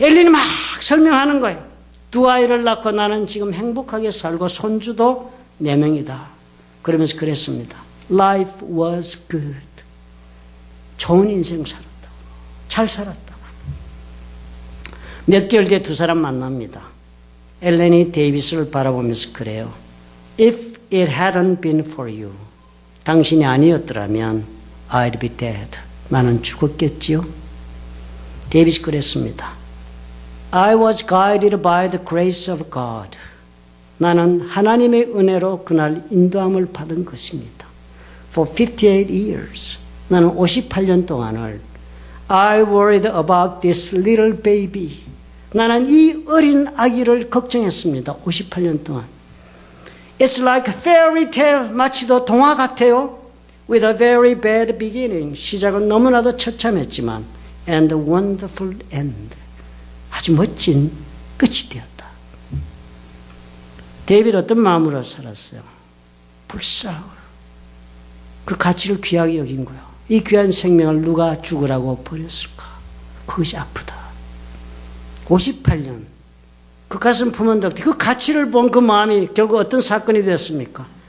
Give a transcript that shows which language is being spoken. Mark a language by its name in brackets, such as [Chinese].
[Korean] 엘린이 막 설명하는 거예요. 두 아이를 낳고 나는 지금 행복하게 살고 손주도 4명이다. 그러면서 그랬습니다. [English] Life was good. [Korean] 좋은 인생 살았다고. 잘 살았다고. 몇 개월 뒤에 두 사람 만납니다. 엘렌이 데이비스를 바라보면서 그래요. [English] If it hadn't been for you. [Korean] 당신이 아니었더라면 [English] I'd be dead. [Korean] 나는 죽었겠지요. 데이비스 그랬습니다. [English] I was guided by the grace of God. [Korean] 나는 하나님의 은혜로 그날 인도함을 받은 것입니다. [English] For 58 years. [Korean] 나는 58년 동안을 [English] I worried about this little baby. [Korean] 나는 이 어린 아기를 걱정했습니다. 58년 동안. [English] It's like a fairy tale. [Korean] 마치도 동화 같아요. [English] With a very bad beginning. [Korean] 시작은 너무나도 처참했지만 [English] and a wonderful end. [Korean] 아주 멋진 끝이 되었다. 데이비드 어떤 마음으로 살았어요? 불쌍하고 그 가치를 귀하게 여긴 거예요. 이 귀한 생명을 누가 죽으라고 버렸을까? 그것이 아프다. 58년 그 가슴 품은 덕 그 가치를 본 그 마음이 결국 어떤 사건이 되었습니까?